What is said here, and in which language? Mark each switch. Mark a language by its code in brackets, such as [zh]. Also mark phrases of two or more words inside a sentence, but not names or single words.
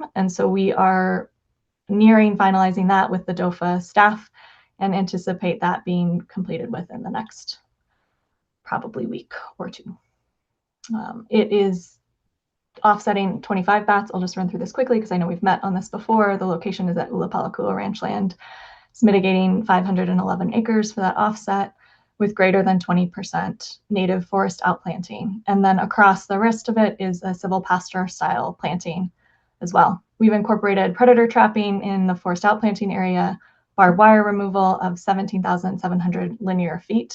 [en] And so we are nearing finalizing that with the DOFA staff and anticipate that being completed within the next probably week or two. It is offsetting 25 bats. I'll just run through this quickly because I know we've met on this before. The location is at ʻōpeʻapeʻa Ranch Land. It's mitigating 511 acres for that offset with greater than 20% native forest outplanting. And then across the rest of it is a civil pasture style planting as well. We've incorporated predator trapping in the forest outplanting area, barbed wire removal of 17,700 linear feet.